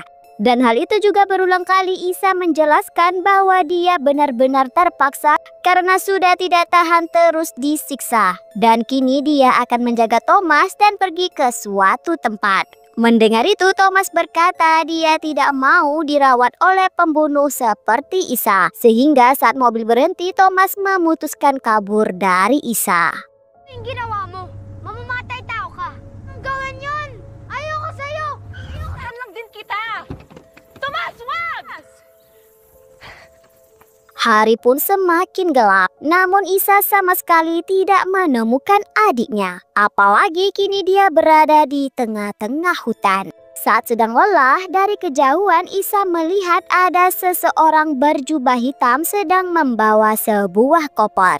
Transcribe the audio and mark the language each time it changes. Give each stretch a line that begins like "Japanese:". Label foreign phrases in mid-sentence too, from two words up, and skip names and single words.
Indonesian: Dan hal itu juga berulang kali Isa menjelaskan bahwa dia benar-benar terpaksa karena sudah tidak tahan terus disiksa. Dan kini dia akan menjaga Thomas dan pergi ke suatu tempat. Mendengar itu, Thomas berkata dia tidak mau dirawat oleh pembunuh seperti Isa. Sehingga saat mobil berhenti, Thomas memutuskan kabur dari Isa.
Filipino: Ang ginawa mo? Mamamatay tao ka. Ang gawin yun! Ayoko sa'yo! Ayoko lang din kita! Thomas, wag!
Indonesian: Hari pun semakin gelap, namun Isa sama sekali tidak menemukan adiknya. Apalagi kini dia berada di tengah-tengah hutan. Saat sedang lelah, dari kejauhan Isa melihat ada seseorang berjubah hitam sedang membawa sebuah koper.